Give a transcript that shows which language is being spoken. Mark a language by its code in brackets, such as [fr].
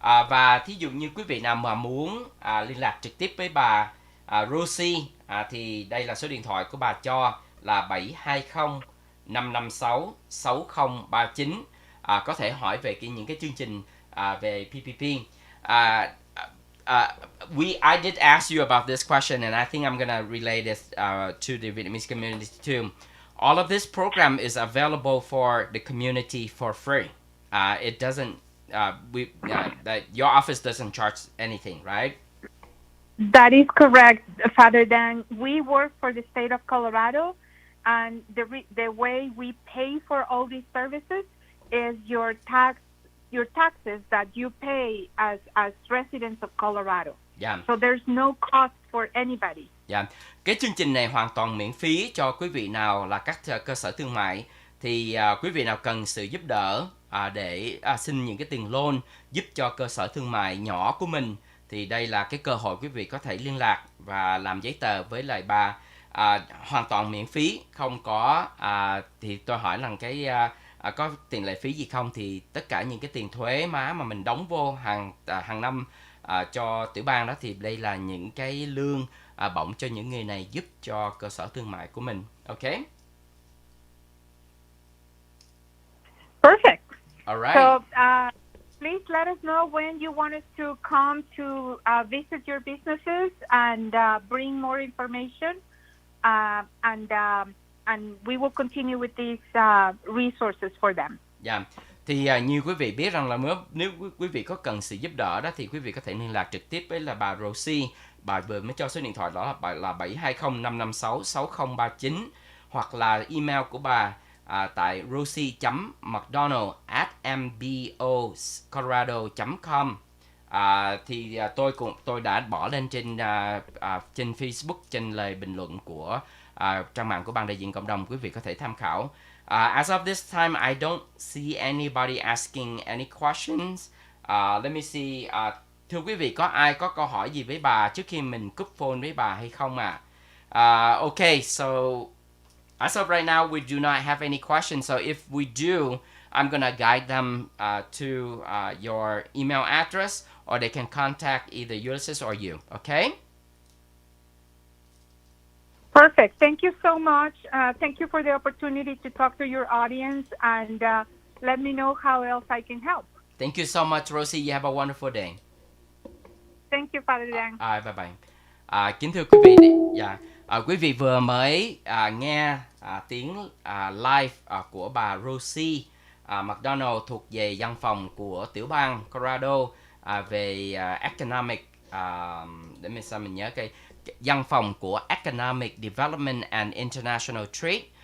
[vi] Và thí dụ như quý vị nào mà muốn liên lạc trực tiếp với bà Rosy thì đây là số điện thoại của bà cho là 720 556 6039. Có thể hỏi về những cái chương trình về PPP. [en] I did ask you about this question, and I think I'm gonna relay this to the Vietnamese community too. All of this program is available for the community for free. It doesn't. That your office doesn't charge anything, right? That is correct, Father Dan. We work for the state of Colorado, and the way we pay for all these services is your taxes that you pay as residents of Colorado. Yeah. So there's no cost for anybody. Yeah. [vi] Cái chương trình này hoàn toàn miễn phí cho quý vị nào là các cơ sở thương mại. Thì quý vị nào cần sự giúp đỡ để xin những cái tiền loan giúp cho cơ sở thương mại nhỏ của mình, thì đây là cái cơ hội quý vị có thể liên lạc và làm giấy tờ với lại bà hoàn toàn miễn phí, không có thì tôi hỏi rằng cái có tiền lệ phí gì không, thì tất cả những cái tiền thuế má mà mình đóng vô hàng năm cho tiểu bang đó, thì đây là những cái lương bổng cho những người này giúp cho cơ sở thương mại của mình. [en] Okay? Perfect. All right. So please let us know when you want us to come to visit your businesses and bring more information, and we will continue with these resources for them. Yeah. [vi] Thì như quý vị biết rằng là nếu quý vị có cần sự giúp đỡ đó, thì quý vị có thể liên lạc trực tiếp với là bà Rosy. Bà vừa mới cho số điện thoại đó là 720 556 6039, hoặc là email của bà tại rosy.mcdonald@mboscolorado.com. Thì tôi đã bỏ lên trên Facebook, trên lời bình luận của trang mạng của ban đại diện cộng đồng, quý vị có thể tham khảo. [en] As of this time, I don't see anybody asking any questions. Let me see. [vi] Thưa quý vị, có ai có câu hỏi gì với bà trước khi mình cúp phone với bà hay không ạ? [en] Okay, so as of right now, we do not have any questions. So if we do, I'm gonna guide them to your email address, or they can contact either Ulysses or you. Okay? Perfect. Thank you so much. Thank you for the opportunity to talk to your audience, and let me know how else I can help. Thank you so much, Rosy. You have a wonderful day. Thank you, Father Dan. Bye bye. [vi] Kính thưa quý vị, quý vị vừa mới nghe tiếng live của bà Rosy McDonough thuộc về văn phòng của Tiểu Bang Colorado về economic, để mình nhớ cái văn phòng của Economic Development and International Trade.